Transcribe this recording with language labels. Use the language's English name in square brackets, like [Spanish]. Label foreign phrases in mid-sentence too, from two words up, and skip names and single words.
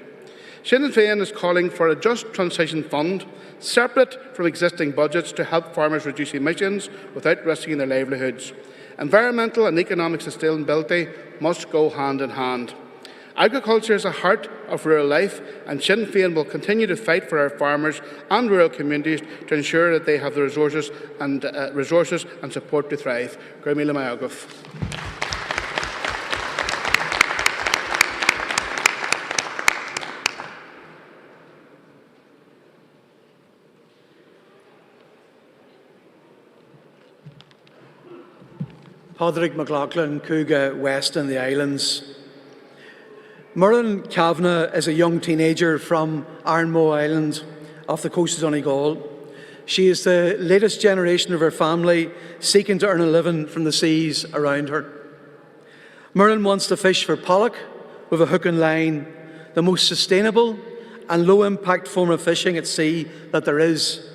[English] Sinn Féin is calling for a just transition fund, separate from existing budgets, to help farmers reduce emissions without risking their livelihoods. Environmental and economic sustainability must go hand in hand. Agriculture is the heart of rural life, and Sinn Féin will continue to fight for our farmers and rural communities to ensure that they have the resources and support to thrive. [Irish] Go míle maith agaibh. [English] Padraig McLaughlin, Couga West and the Islands. Muireann Kavanagh is a young teenager from Ironmoe Island off the coast of Donegal. She is the latest generation of her family seeking to earn a living from the seas around her. Muireann wants to fish for pollock with a hook and line, the most sustainable and low-impact form of fishing at sea that there is.